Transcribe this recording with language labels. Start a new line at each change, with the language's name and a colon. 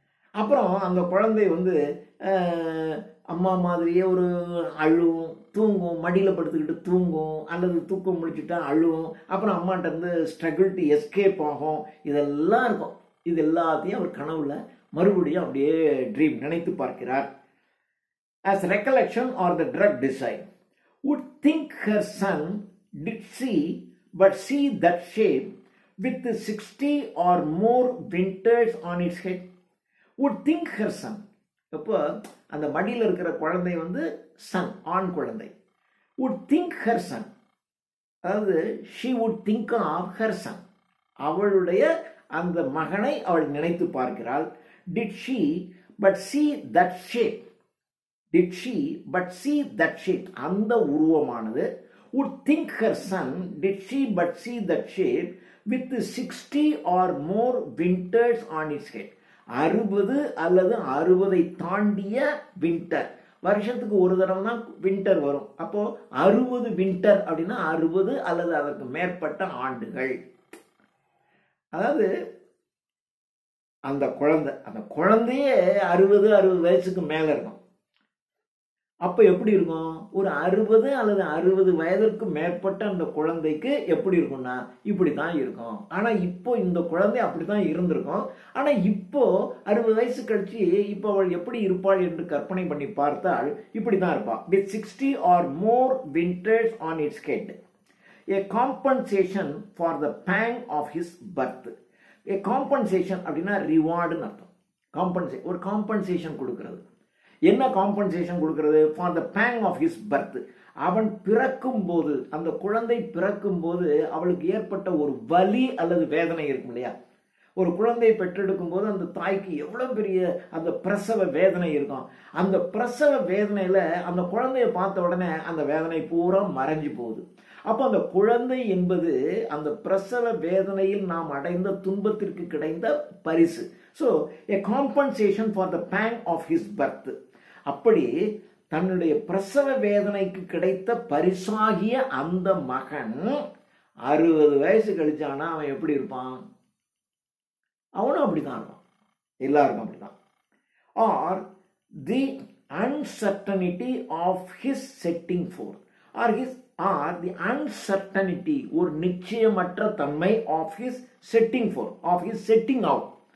Tamil: அப்புறம் அந்த குழந்தை வந்து அம்மா மாதிரியே ஒரு அழுவும், தூங்கும், மடியில் படுத்துக்கிட்டு தூங்கும், அல்லது தூக்கம் முடிச்சுட்டா அழுவும். அப்புறம் அம்மாட்ட இருந்து
English: struggle to escape
Tamil: ஆகும். இதெல்லாம் இருக்கும். இது எல்லாத்தையும் அவர் கனவுல மறுபடியும் அப்படியே ட்ரீம் நினைத்து பார்க்கிறார்.
English: As recollection or the drug decide, would think her son did see, but see that shape with 60 or more winters on its head. Would think her son.
Tamil: அப்போ அந்த மடியில் இருக்கிற குழந்தை வந்து சன், ஆண் குழந்தை.
English: would think her son, அதாவது she would think of her son,
Tamil: அவளுடைய அந்த மகனை அவள் நினைத்து பார்க்கிறாள்.
English: did she but see that shape, did she but see that shape,
Tamil: அந்த உருவமானது.
English: would think her son, did she but see that shape with 60 or more winters on its head.
Tamil: 60 அல்லது 60 தாண்டிய winter, வருஷத்துக்கு ஒரு தடவை தான் வின்டர் வரும். அப்போ 60 winter அப்படின்னா 60 அல்லது அதற்கு மேற்பட்ட ஆண்டுகள். அதாவது அந்த குழந்தையே 60 வயசுக்கு மேல இருக்கும். அப்ப எப்படி இருக்கும், ஒரு 60 அல்லது 60 வயதிற்கு மேற்பட்ட அந்த குழந்தைக்கு எப்படி இருக்கும்னா இப்படித்தான் இருக்கும். ஆனா இப்போ இந்த குழந்தை அப்படித்தான் இருந்திருக்கும். ஆனா இப்போ 60 வயசு கழிச்சு இப்போ அவள் எப்படி இருப்பாள் என்று கற்பனை பண்ணி பார்த்தால் இப்படித்தான் இருப்பாள்.
English: with 60 or more winters on its head, a compensation for the pang of his birth. a compensation
Tamil: அப்படின்னா ரிவார்டுன்னு அர்த்தம். ஒரு காம்பன்சேஷன் கொடுக்கிறது. என்ன காம்பன்சேஷன் கொடுக்கிறது?
English: For the pang of his birth.
Tamil: அவன் பிறக்கும் போது, அந்த குழந்தை பிறக்கும் போது அவளுக்கு ஏற்பட்ட ஒரு வலி அல்லது வேதனை இருக்கும் இல்லையா. ஒரு குழந்தையை பெற்றெடுக்கும் போது அந்த தாய்க்கு எவ்வளவு பெரிய அந்த பிரசவ வேதனை இருக்கும். அந்த பிரசவ வேதனையில அந்த குழந்தைய பார்த்த உடனே அந்த வேதனை பூரா மறைஞ்சு போகுது. அப்போ அந்த குழந்தை என்பது அந்த பிரசவ வேதனையில் நாம் அடைந்த துன்பத்திற்கு கிடைத்த பரிசு.
English: So a compensation for the pang of his birth.
Tamil: அப்படி தன்னுடைய பிரசவ வேதனைக்கு கிடைத்த பரிசாகிய அந்த மகன் 60 வயசு கழிச்சானா அவன் எப்படி இருப்பான்? அவனும் அப்படித்தான் இருப்பான். எல்லாருக்கும் அப்படித்தான்.
English: or the uncertainty of his setting forth, or the uncertainty,
Tamil: ஒரு நிச்சயமற்ற தன்மை
English: of his setting forth, of his setting out,